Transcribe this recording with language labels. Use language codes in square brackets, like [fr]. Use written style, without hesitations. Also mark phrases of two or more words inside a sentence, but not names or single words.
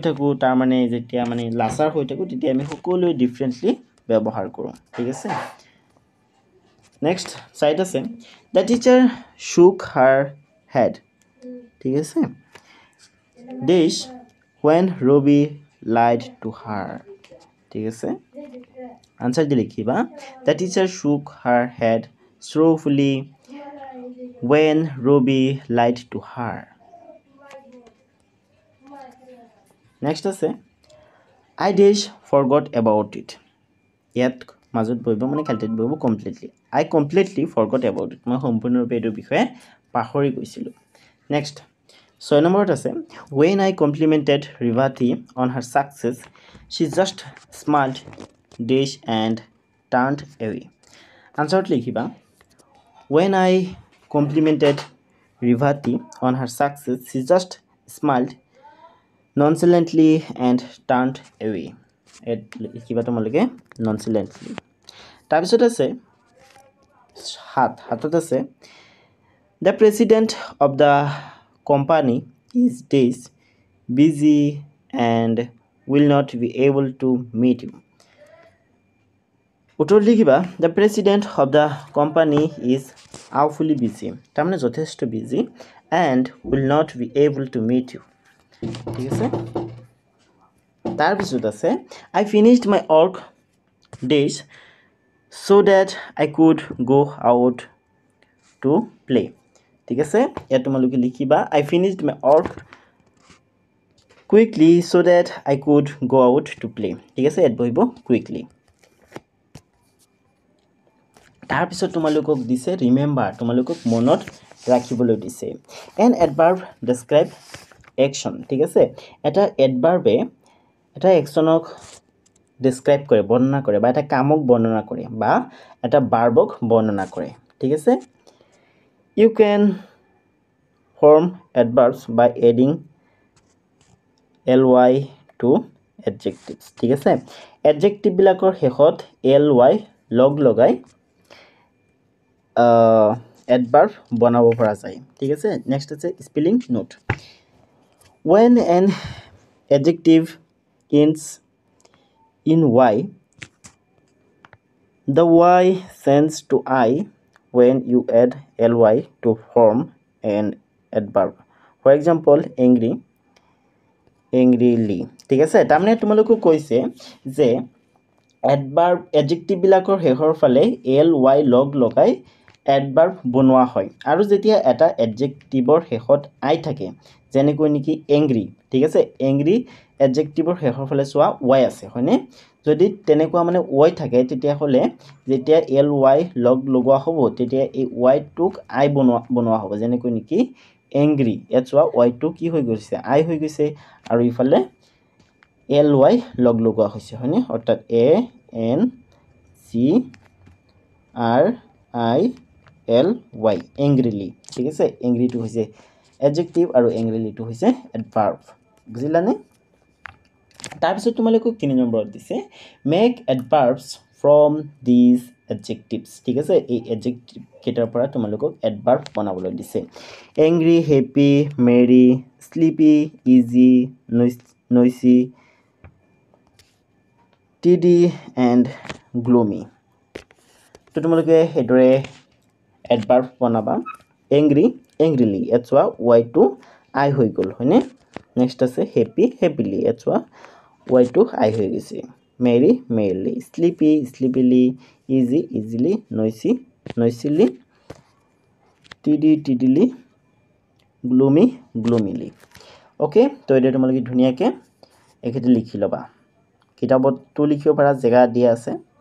[as] থাকো তাৰ মানে যেতিয়া মানে লাচাৰ হৈ থাকো তেতিয়া আমি সকলোৱে ডিফাৰেন্টলি ব্যৱহাৰ কৰো ঠিক আছে [en] next side [as] আছে [en] the teacher shook her head [as] ঠিক আছে [en] dash when Robbie lied to her [as] ঠিক আছে আনসার দি লিখিবা [en] the teacher shook her head sorrowfully when Robbie lied to her next আছে I dash forgot about it [as] ইয়াত মাজত বহিব মানে খালিত বহিব [en] completely I completely forgot about it [as] মই সম্পূৰ্ণৰূপে এটো বিষয়ে পাহৰি গৈছিলো [en] next 6 [as] নম্বৰত আছে [en] when I complimented Rivati on her success she just smiled dash and turned away answer লিখিবা when I complimented Rivati on her success she just smiled nonchalantly and turned away [as] লিখিবা তোমালোকে [en] nonchalantly [as] তাৰ পিছত আছে হাতত আছে [en] the president of the company is days busy and will not be able to meet you [as] উত্তৰ লিখিবা [en] the president of the company is awfully busy [as] তাৰ মানে যথেষ্ট [en] busy and will not be able to meet you [as] ঠিক আছে তাৰ পিছত আছে [en] I finished my work days so that I could go out to play [as] ঠিক আছে ইয়াত তোমালোকে লিখিবা [en] I finished my work quickly so that I could go out to play ঠিক আছে [as] ইয়াত বহিব [en] quickly [as] তাৰ পিছত তোমালোকক দিছে ৰিমেম্বাৰ তোমালোকক মনত ৰাখিবলৈ দিছে [en] an adverb describe action [as] ঠিক আছে এটা এডভাৰ্বে এটা একচনক describe কৰে বৰ্ণনা কৰে বা এটা কামক বৰ্ণনা কৰে বা এটা ভাৰ্বক বৰ্ণনা কৰে ঠিক আছে [en] you can form adverbs by adding ly to adjectives [as] ঠিক আছে adjective বিলাকৰ শেষত ly লগ লগাই adverb বনাব পৰা যায় ঠিক আছে next আছে [en] spelling note when an adjective ends in y the y changes to I when you add ly to form an adverb for example angry angrily [as] ঠিক আছে তাৰমানে তোমালোকক কৈছে যে [en] adverb adjective [as] বিলাকৰ শেষৰ ফালে ly লগ লগাই adverb বনোৱা হয় আৰু যেতিয়া এটা adjectiveৰ শেষত I থাকে যেনেকৈ নেকি angry ঠিক আছে angry adjectiveৰ শেষৰ ফালে চোৱা y আছে হয়নে যদি তেনেকুৱা মানে y থাকে তেতিয়া হলে যেতিয়া ly লগ লগোৱা হ'ব তেতিয়া এই y টোক I বনোৱা হ'ব যেনেকৈ নেকি angry ইয়াত চোৱা y টো কি হৈ গৈছে I হৈ গৈছে আৰু ইফালে ly লগ লগোৱা হৈছে হয়নে অৰ্থাৎ a n [en] c r i l y angrily [as] ঠিক আছে angry টো হৈছে adjective আৰু angrily টো হৈছে adverb বুজিলানে তাৰ পিছত তোমালোকক 3 নম্বৰত দিছে [en] make adverbs from these adjectives [as] ঠিক আছে এই adjective কেইটাৰ পৰা তোমালোকক adverb বনাবলৈ দিছে [en] angry happy merry sleepy easy noisy tidy and gloomy [as] তো তোমালোকে হেদৰে adverb বনাবা [en] angry angrily [as] এচোৱা y টো I হৈ গল হয়নে নেক্সট আছে [en] happy happily [as] এচোৱা y টো I হৈ গৈছে [en] merry merrily sleepy sleepily easy easily noisy noisily tidy tiddily gloomy gloomily [as] ওকে তো এটা তোমালোকে ধুনিয়াকে একেতে লিখি লবা কিতাবত তো লিখিব পাৰা জায়গা দিয়া আছে